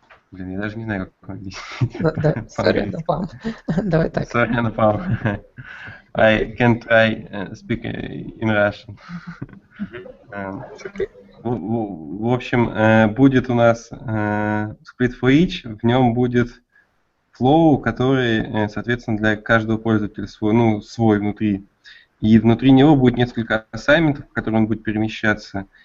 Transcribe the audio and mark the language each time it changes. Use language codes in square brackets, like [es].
[ru] Блин, я даже не знаю, как объяснить. [en] Sorry, [ru] Anupam. Давай так. [en] Sorry, Anupam. I can try speak in Russian. [ru] В общем, будет у нас split for each, в нем будет flow, который, соответственно, для каждого пользователя свой внутри. И внутри него будет несколько ассайнментов, в которые он будет перемещаться.